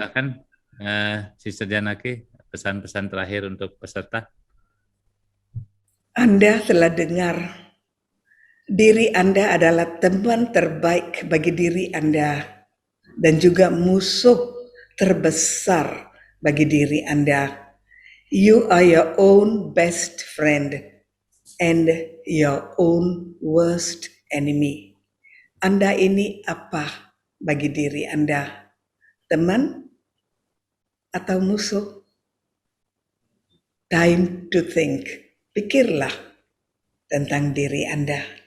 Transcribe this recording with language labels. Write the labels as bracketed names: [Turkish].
[Indonesian] Silakan Sister Janaki, pesan-pesan terakhir untuk peserta. Anda telah dengar, diri Anda adalah teman terbaik bagi diri Anda dan juga musuh terbesar bagi diri Anda. [English] You are your own best friend and your own worst enemy. [Indonesian] Anda ini apa bagi diri Anda? Teman atau musuh? [English] Time to think. [Indonesian] Pikirlah tentang diri Anda.